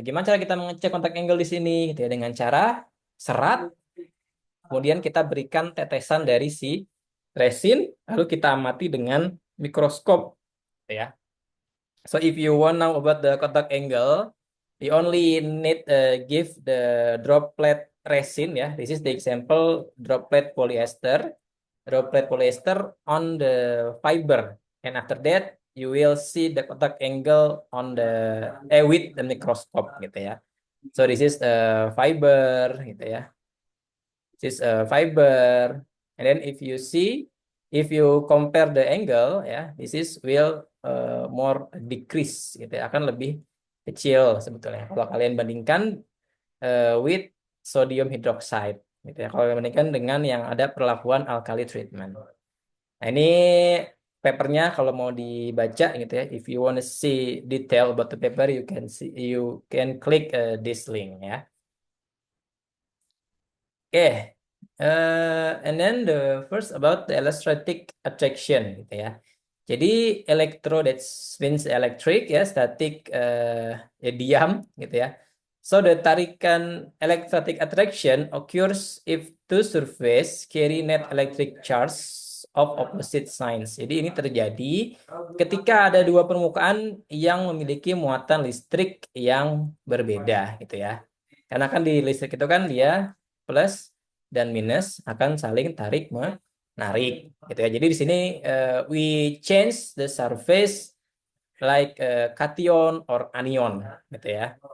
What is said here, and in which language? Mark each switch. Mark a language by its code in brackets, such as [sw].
[id] Gimana cara kita mengecek contact angle di sini gitu ya dengan cara serat, kemudian kita berikan tetesan dari si resin, lalu kita amati dengan mikroskop gitu ya. [en] So if you want know about the contact angle, you only need give the droplet resin ya. This is the example droplet polyester. Droplet polyester on the fiber, and after that you will see the contact angle on the with the microscope [id] gitu ya. [en] So this is fiber [id] gitu ya. [en] This is fiber, and then if you compare the angle ya, this is will more decrease gitu ya, [id] akan lebih kecil sebetulnya kalau kalian bandingkan [en] with sodium hydroxide [id] gitu ya. Kalau dibandingkan dengan yang ada perlakuan alkali treatment. Nah, ini papernya kalau mau dibaca gitu ya. [en] If you want to see detail about the paper, you can click this link ya. Oke, and then the first about the electrostatic attraction [id] gitu ya. Jadi elektro [en] that means electric [id] ya, static ya diam gitu ya. [en] So the [id] tarikan [en] electrostatic attraction occurs if two surface carry net electric charge of opposite signs. [id] Jadi ini terjadi ketika ada dua permukaan yang memiliki muatan listrik yang berbeda gitu ya. Karena kan di listrik itu kan dia plus dan minus akan saling tarik menarik gitu ya. Jadi di sini [en] we change the surface like cation or anion [id] gitu ya.